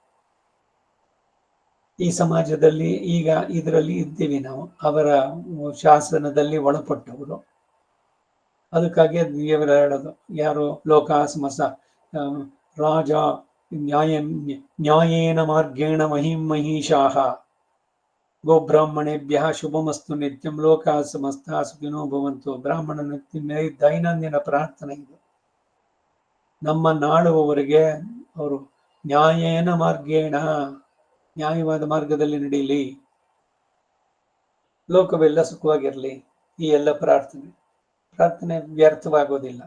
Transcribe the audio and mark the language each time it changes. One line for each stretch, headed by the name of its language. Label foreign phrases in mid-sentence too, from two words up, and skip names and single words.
Kannada: ಈ ಸಮಾಜದಲ್ಲಿ ಈಗ ಇದರಲ್ಲಿ ಇದ್ದೀವಿ ನಾವು, ಅವರ ಶಾಸನದಲ್ಲಿ ಒಳಪಟ್ಟವರು. ಅದಕ್ಕಾಗಿ ದೇವರ ಹೇಳೋದು, ಯಾರು
Sanskrit: ಲೋಕ ಸಮಸ ರಾಜ ನ್ಯಾಯೇನ ಮಾರ್ಗೇಣ ಮಹಿಷಾಹ ಗೋಬ್ರಾಹ್ಮಣೇಭ್ಯ ಶುಭಮಸ್ತು ನಿತ್ಯಂ ಲೋಕ ಸಮಸ್ತ ಸುಖಿನೋ ಭವಂತು.
Kannada: ಬ್ರಾಹ್ಮಣನ ದೈನಂದಿನ ಪ್ರಾರ್ಥನೆ ಇದು. ನಮ್ಮ ನಾಳುವವರೆಗೆ ಅವರು
Sanskrit: ನ್ಯಾಯೇನ ಮಾರ್ಗೇಣ,
Kannada: ನ್ಯಾಯವಾದ ಮಾರ್ಗದಲ್ಲಿ ನಡೀಲಿ, ಲೋಕವೆಲ್ಲ ಸುಖವಾಗಿರಲಿ. ಈ ಎಲ್ಲ ಪ್ರಾರ್ಥನೆ ವ್ಯರ್ಥವಾಗೋದಿಲ್ಲ.